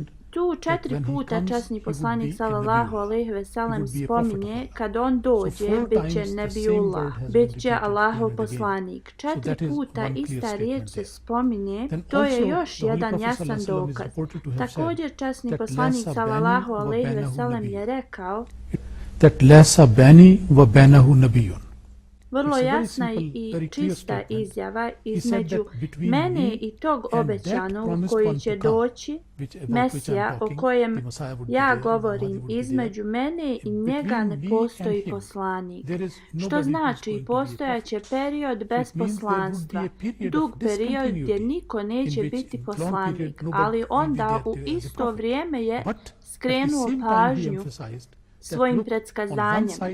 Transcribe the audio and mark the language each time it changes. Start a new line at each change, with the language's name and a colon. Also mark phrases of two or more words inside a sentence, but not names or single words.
Bosnian: Tu 4 puta časni poslanik
Arabic: صلى الله عليه وسلم
Bosnian: spominje kad on dođe bit će Nebijullah, bit će Allahov poslanik. 4 puta ista riječ se spominje, to je još jedan jasan dokaz. Također časni poslanik
Arabic: صلى الله عليه وسلم
Bosnian: je rekao
Arabic: that ليس بيني وبينه نبي.
Bosnian: Vrlo jasna i čista izjava između mene i tog obećanog koji će doći, Mesija o kojem ja govorim, između mene i njega ne postoji poslanik. Što znači postojaće period bez poslanstva, dug period gdje niko neće biti poslanik, ali onda u isto vrijeme je skrenuo pažnju svojim predskazanjem.